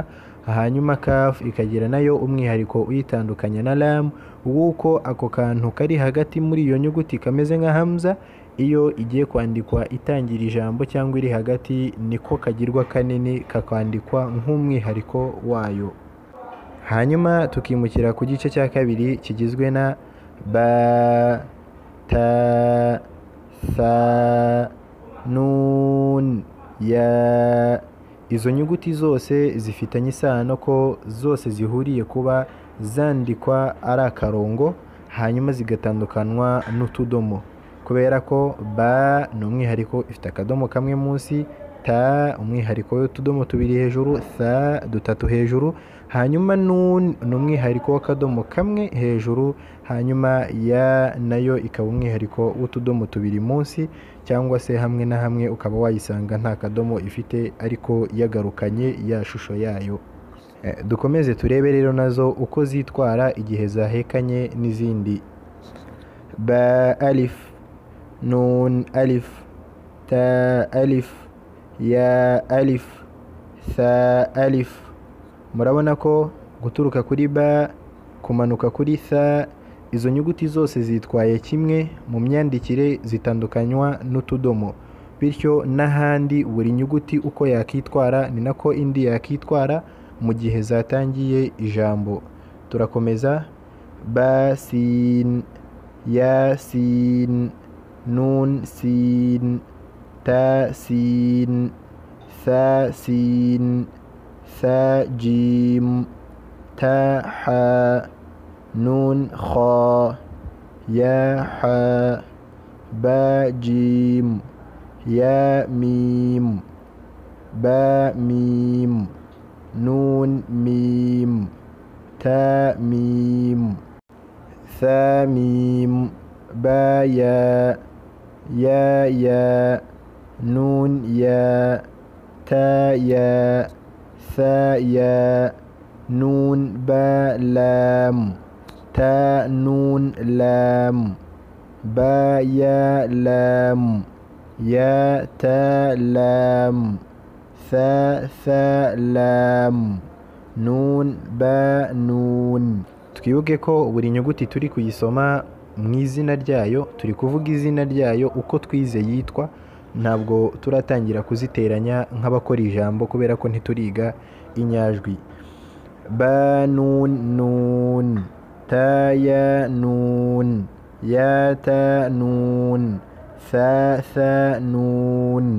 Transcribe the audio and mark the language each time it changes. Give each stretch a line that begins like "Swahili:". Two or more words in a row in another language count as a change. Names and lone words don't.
Kinyarwanda: Hanyuma kaf ikagira nayo umwihariko uyitandukanya na lam, w'uko ako kantu kari hagati muri iyo nyuguti kameze nka hamza, iyo igiye kwandikwa itangira ijambo cyangwa iri hagati niko kagirwa kanini, kakandikwa nk'umwihariko wayo. Hanyuma tukimukira ku gice cya kabiri kigizwe na ba, ta, tha, nun, ya. Izo nyuguti zose zifitanye isano ko zose zihuriye kuba zandikwa ari akarongo, hanyuma zigatandukanwa n'utudomo, kubera ko ba ni umwihariko ifite akadomo kamwe munsi, ta umwihariko w'utudomo tubiri hejuru, tha dutatu hejuru, hanyuma nun ni umwihariko w'akadomo kamwe hejuru, hanyuma ya nayo ikaba umwihariko w'utudomo tubiri munsi, cyangwa se hamwe na hamwe ukaba wayisanga nta kadomo ifite ariko yagarukanye ya shusho yayo. Dukomeze turebe rero nazo uko zitwara igihe zahekanye n'izindi. Ba alif, nun alif, ta alif, ya alif, tha alif. Murabona ko guturuka kuri ba kumanuka kuri tha, izo nyuguti zose zitwaye kimwe mu myandikire, zitandukanywa n'utudomo, bityo n'ahandi buri nyuguti uko yakitwara ni nako indi yakitwara mu gihe zatangiye ijambo. Turakomeza: ba sin, ya sin, nun sin, ta sin, tha sin, tha jim, ta ha, nun kha, ya ha, ba jim, ya mim, ba mim, nun mim, ta mim, tha mim, ba ya, ya, nun ya, ta ya, tha ya, nun ba lam, ta nun lam, ba ya lam, ya ta lam, tha lam, nun ba nun. Twibuke ko buri nyuguti turi kuyisoma mu izina ryayo, turi kuvuga izina ryayo uko twize yitwa, ntabwo turatangira kuziteranya nk'abakora ijambo kubera ko ntituriga inyajwi. Ba nun nun, ta ya nun, ya ta nun, tha nun.